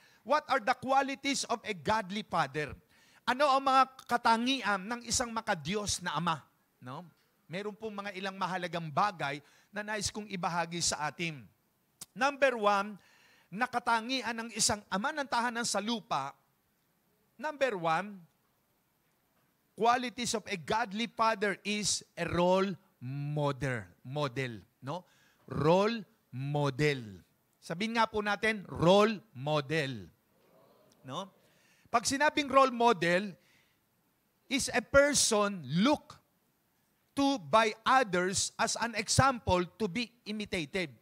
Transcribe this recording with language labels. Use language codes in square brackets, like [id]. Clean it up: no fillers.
[en] What are the qualities of a godly father? [tl] Ano ang mga katangian ng isang makadiyos na ama? No? Meron pong mga ilang mahalagang bagay na nais kong ibahagi sa atin. Number 1, na katangian ng isang ama ng tahanan sa lupa. [en] Number 1, qualities of a godly father is a role model, no? [tl] Role model. Sabihin nga po natin, role model. No? Pag sinabing [en] role model, is a person looked to by others as an example to be imitated.